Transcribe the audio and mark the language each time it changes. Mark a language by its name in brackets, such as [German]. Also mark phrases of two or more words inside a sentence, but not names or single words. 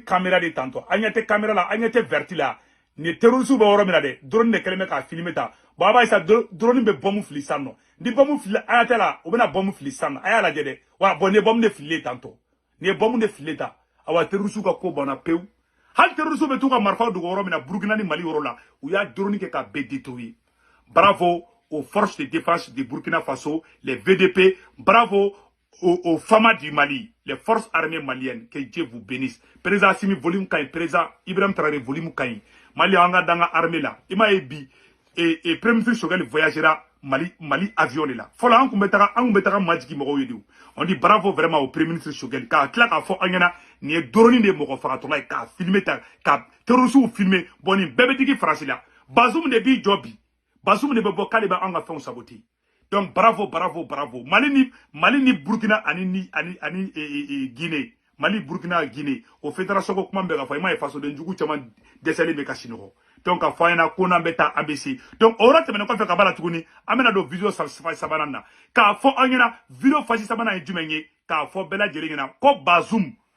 [French] caméra de tantôt [Bambara] a ɲɛ tɛ caméra la a ɲɛ tɛ verti la nin ye terroriste bɛ yɔrɔ min na dɛ drone de kɛlen bɛ k'a filmer ta bon a b'a ye sa drone bɛ bombe fili san nɔ ni bombe fili a y'a tɛ la o bɛna bombe fili san nɔ a y'a lajɛ dɛ wa bon nin ye bombe de fililen tantôt nin ye bombe de fililen ta awa terroriste ka ko banna pewu hali terroriste bɛ t'u ka marifa dogo yɔrɔ min na Burkina ni Mali yɔrɔ la u y'a drone kɛ ka bɛɛ détruire [French] bravo aux forces de défense de Burkina Faso les VDP bravo aux FAMA du Mali les forces armées maliennes que Dieu vous bénisse [Bambara] président Assimi volume ka ɲi président Ibrahim Traoré volume ka ɲi Mali an ka dan ka armée la i m'a ye bi [French] et premier ministre Choguel voyagera [Bambara] Mali [French] avion de la [Bambara] fɔlɔ an kun bɛ taga majigi mɔgɔw ye [French] de on dit bravo vraiment au premier ministre Choguel [Bambara] k'a tila k'a fɔ an ɲɛna nin ye drone de mɔgɔ fagatɔla ye k'a filmer ta ka terroriste filmer bon nin bɛɛ bɛ digi France la Bazoum de b'i jɔ bi Bazoum de bɛ bɔ k'ale bɛ an ka fɛnw saboter [French] donc bravo [Bambara] Mali ni Burkina ani Guinée Mali Burkina Guinée o fédération ko kuma bɛ ka fɔ i m'a ye fasoden jugu caman dɛsɛlen bɛ ka sinɔgɔ donc a fɔ an ɲɛna ko n'an bɛ taa ABC donc o yɔrɔ tɛmɛnen kɔfɛ ka b'a la tuguni an bɛna don video sabanan na k'a fɔ an ɲɛna video fasi sabanan ye jumɛn ye k'a fɔ bɛɛ lajɛlen ɲɛna ko